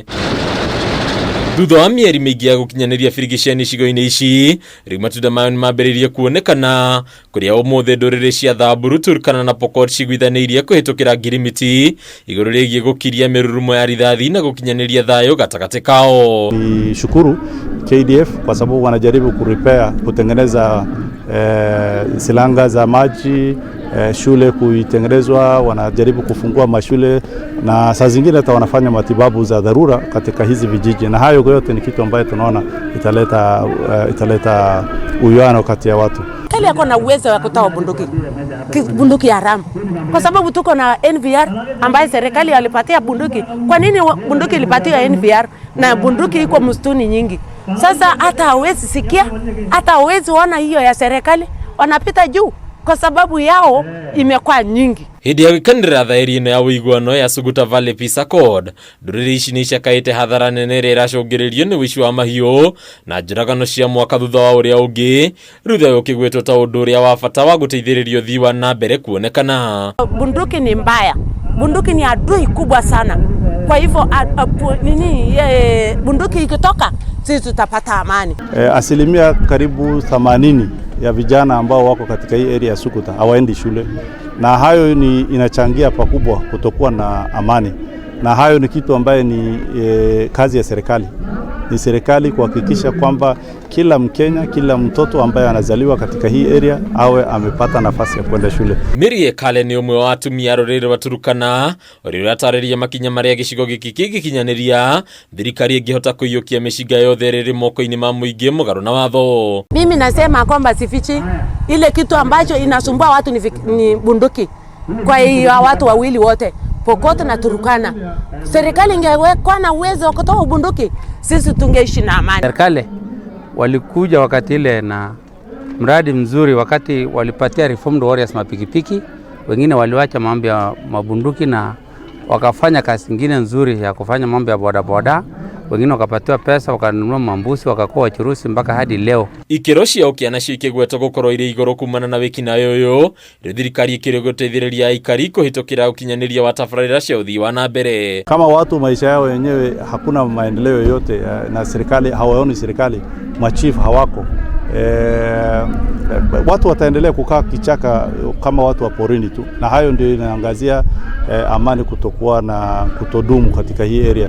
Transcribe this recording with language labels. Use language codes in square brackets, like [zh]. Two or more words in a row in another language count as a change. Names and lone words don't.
[ki] Thutha wa mĩeri mĩingĩ ya gũkinyanĩria birigiceni icigo-inĩ ici, rĩu matunda mayo nĩmambĩrĩirie kuonekana, kũrĩa ũmũthĩ ndũrĩrĩ cia Thamburu, Turkana na Pokot ciguithanĩirie kũhĩtũkĩra ngirimiti igũrũ rĩgiĩ gũkiria mĩrurumo ya rithathi na gũkinyanĩria thayũ gatagatĩ kao. [sw] Ni shukuru KDF kwa sababu wanajaribu kutengeneza silanga za maji, shule kuitengenezwa, wanajaribu kufungua mashule na saa zingine hata wanafanya matibabu za dharura katika hizi vijiji, na hayo yote ni kitu ambayo tunaona italeta uwiano kati ya watu. Kali yako na uwezo wa kutoa bunduki haramu, kwa sababu tuko na NVR ambaye serikali walipatia bunduki. Kwa nini bunduki ilipatiwa NVR na bunduki iko msituni nyingi? Sasa hata hawezi sikia, hata hawezi ona hiyo ya serikali, wanapita juu kwa sababu yao imekuwa nyingi. [ki] Hĩndĩ ya gĩkanĩra thaĩri ĩno ya ũiguano ya Suguta Valley Peace Accord, ndũrĩrĩ ici nĩicakaĩte hathara nene ĩrĩa ĩracũngĩrĩrio nĩ ũici wa mahiũ na njũragano cia mwaka thutha wa ũrĩa ũngĩ, rĩu thayũ ũkĩgwĩtwo ta ũndũ ũrĩa wa bata wa gũteithĩrĩria ũthii wa na mbere kuonekana. [sw] Bunduki ni mbaya, bunduki ni adui kubwa sana. Kwa hivyo bunduki ikitoka sisi tutapata amani. Asilimia karibu 80 ya vijana ambao wako katika hii area ya Suguta hawaendi shule, na hayo inachangia pakubwa kutokuwa na amani, na hayo ni kitu ambaye ni kazi ya serikali. Ni serikali kuhakikisha kwamba kila Mkenya, kila mtoto ambaye anazaliwa katika hii area awe amepata nafasi ya kwenda shule. [ki] Mary Kale ni umwe wa atumia rũrĩrĩ rwa Turkana ũrĩa ũratarĩria makinya marĩa gĩcigo gĩkĩ kĩngĩkinyanĩria thirikari ĩngĩhota kũiyũkia mĩcinga yothe ĩrĩ moko-inĩ ma mũingĩ mũgarũ na watho. [sw] Mimi nasema kwamba sifichi ile kitu ambacho inasumbua watu ni bunduki. Kwa hiyo watu wawili wote Pokot na Turkana, serikali ingekuwa na uwezo wa kutoa bunduki, sisi tungeishi na amani. Serikali walikuja wakati ile na mradi mzuri, wakati walipatia [en] reformed warriors [sw] mapikipiki, wengine waliwacha mambo ya mabunduki na wakafanya kazi nyingine nzuri ya kufanya mambo ya bodaboda, wengine wakapatiwa pesa wakanunua mambusi wakakuwa wachuruzi mpaka hadi leo. [ki] Ikero cia ũkĩa cikĩgwetwo gũkorwo irĩ igũrũ kumana na wĩkinaĩ ũyũ, rĩu thirikari ĩkĩrĩ gũteithĩrĩria aikari kũhĩtũkĩra ũkinyanĩria wa tabarĩra cia ũthii wa na mbere. [sw] Kama watu maisha yao wenyewe hakuna maendeleo yoyote na serikali hawaoni, serikali machief hawako, watu wataendelea kukaa kichaka kama watu wa porini tu, na hayo ndio inaangazia amani kutokuwa na kutodumu katika hii area.